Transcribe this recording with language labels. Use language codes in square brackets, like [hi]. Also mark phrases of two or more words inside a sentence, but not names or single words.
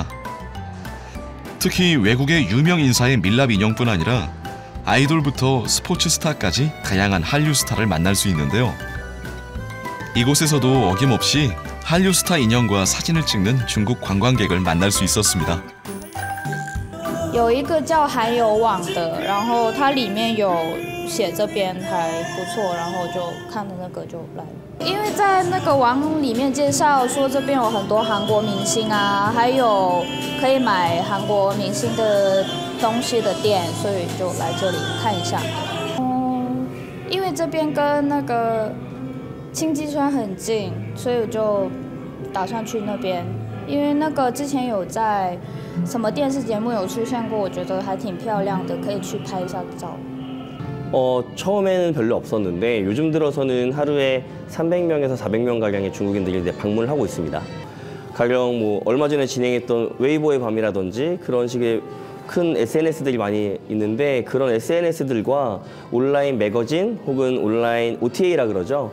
[ko] 특히 외국의 유명 인사의 밀랍 인형뿐 아니라 아이돌부터 스포츠 스타까지 다양한 한류 스타를 만날 수 있는데요. 이곳에서도 어김없이 한류 스타 인형과 사진을 찍는 중국 관광객을 만날 수 있었습니다. [zh] 有一个叫韩游网的，然后它里面有写这边还不错，然后就看了那个就来了。因为在那个网里面介绍说这边有很多韩国明星啊，还有可以买韩国明星的东西的店，所以就来这里看一下。因为这边跟那个清溪川很近，所以我就打算去那边。因为那个之前有在什么电视节目有出现过，我觉得还挺漂亮的，可以去拍一下照。 [ko] 처음에는 별로 없었는데 요즘 들어서는 하루에 300명에서 400명 가량의 중국인들이 이제 방문을 하고 있습니다. 가령 뭐 얼마 전에 진행했던 웨이보의 밤이라든지 그런 식의 큰 SNS들이 많이 있는데 그런 SNS들과 온라인 매거진 혹은 온라인 OTA라 그러죠.